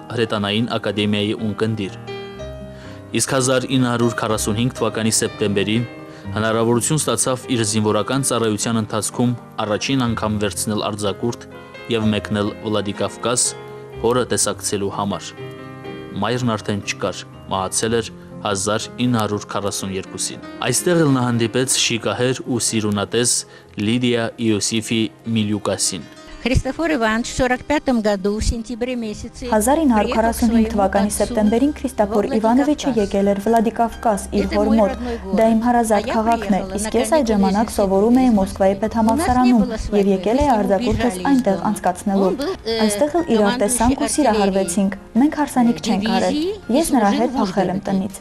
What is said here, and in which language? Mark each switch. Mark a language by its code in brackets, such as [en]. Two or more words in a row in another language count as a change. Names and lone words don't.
[hy] հրետանային ակադեմիայի ունկնդիր։ Իսկ 1945 թվականի սեպտեմբերին հնարավորություն ստացավ իր զինվորական ծառայության ընթացքում առաջին անգամ վերցնել արձակուրդ եւ մեկնել Վլադիկավկազ հորը տեսակցելու համար։ Մայրն արդեն չկար, մահացել էր 1942-ին։ Այստեղ էլ նա հանդիպեց շիկահեր ու սիրունատես Լիդիա Իոսիֆի Միլյուկասին։ [ru] Христофор Иванович в 1945 году в сентябре месяце [hy] 1945 թվականի սեպտեմբերին Քրիստափոր Իվանովիչը եկել էր Վլադիկավկազ իր հոր մոտ։ Դա իմ հարազատ քաղաքն է, իսկ ես այդ ժամանակ սովորում էի Մոսկվայի պետհամալսարանում եւ եկել էի արձակուրդս այնտեղ անցկացնելու։ Այստեղ էլ իրար տեսանք ու սիրահարվեցինք։ Մենք հարսանիք չենք արել։ Ես նրա հետ փախել եմ տնից։